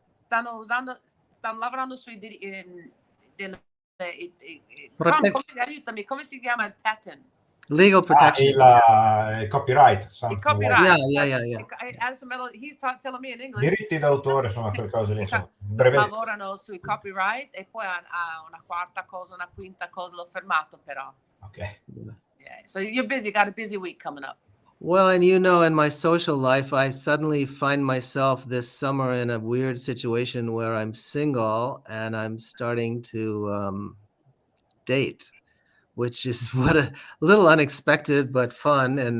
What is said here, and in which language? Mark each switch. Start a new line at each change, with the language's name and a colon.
Italian: Stanno lavorando sui aiutami, come si chiama il patent?
English: Legal protection.
Italian: Il copyright. Il copyright.
English: Yeah. He's telling me in English.
Italian: Diritti d'autore, insomma, quelle cose lì. Lavorano sui copyright e poi ha una quarta cosa, una quinta cosa, l'ho fermato però.
English: Okay. Yeah. So you're busy, got a busy week coming up. Well, and in my social life, I suddenly find myself this summer in a weird situation where I'm single and I'm starting to date, which is what a little unexpected but fun.